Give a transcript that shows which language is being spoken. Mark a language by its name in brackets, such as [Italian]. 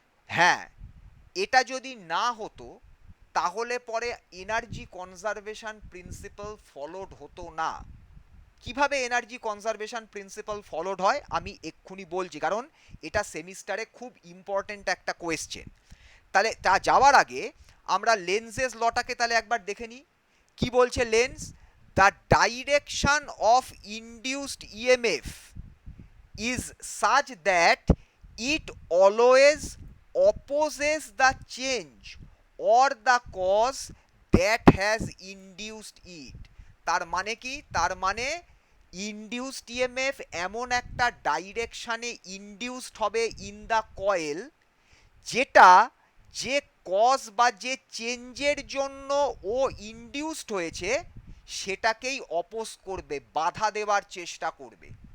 [Bangla] হ্যাঁ, এটা যদি না হতো তাহলে পরে এনার্জি কনজারভেশন প্রিন্সিপাল ফলোড হতো না। কিভাবে এনার্জি কনজারভেশন প্রিন্সিপাল ফলোড হয় আমি এক্ষুনি বলছি, কারণ এটা সেমিস্টারে খুব ইম্পর্ট্যান্ট একটা কোয়েশ্চেন। তাহলে তা যাওয়ার আগে আমরা লেন্সেস লটাকে তাহলে একবার দেখে নিই। কি বলছে lens, [English] The direction of induced EMF is such that it always opposes the change or the cause that has induced it। [Bangla] তার মানে কি, তার মানে ইনডিউসড ইএমএফ এমন একটা ডাইরেকশনে ইনডিউসড হবে [English] in the coil [Bangla] যেটা যে কজ বা যে চেঞ্জের জন্য ও ইনডিউসড হয়েছে সেটাকেই অপোজ করবে, বাধা দেওয়ার চেষ্টা করবে।